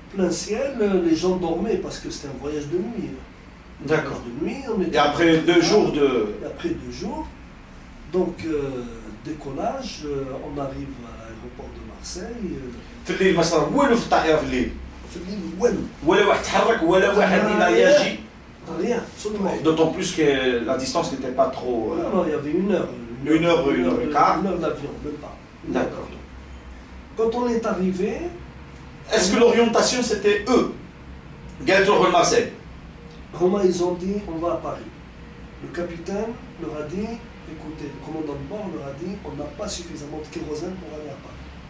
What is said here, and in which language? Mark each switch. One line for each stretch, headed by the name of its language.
French: Plein ciel, les gens dormaient parce que c'était un voyage de nuit. D'accord. De nuit, et après 2 jours de... Et après 2 jours, donc décollage, on arrive à l'aéroport de Marseille.
Arabic: في الليل ما صار والو في الطائرة في الليل. في الليل والو. ولا واحد تحرك ولا واحد يجي.
French: Rien, absolument. D'autant plus que la distance n'était pas trop... Non, il y avait 1 heure. 1 heure, 1 heure et quart. 1 heure d'avion, même pas. D'accord. Quand on est arrivé... Est-ce que l'orientation c'était eux? Galatour Marseille. Comment ils ont dit, on va à Paris. Le capitaine leur a dit, écoutez, le commandant de bord leur a dit, on n'a pas suffisamment de kérosène pour aller à Paris.